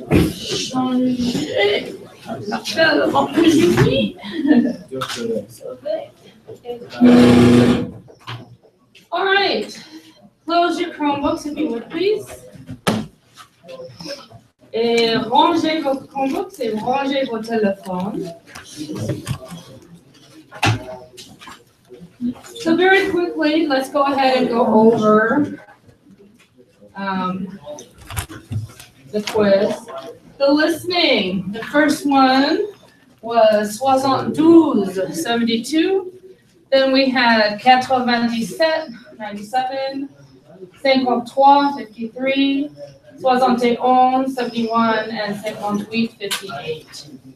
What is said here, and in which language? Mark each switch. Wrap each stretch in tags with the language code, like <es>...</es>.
<fr>Changer l'appel opportunity.</fr> <en>All right, close your Chromebooks if you would please.</en> <fr>Et rangez vos Chromebooks et rangez vos téléphones.</fr> <en>So very quickly, let's go ahead and go over the quiz. The listening, the first one was 72, then we had 97, 97, 53, 53, 71, 71, and 58, 58.</en>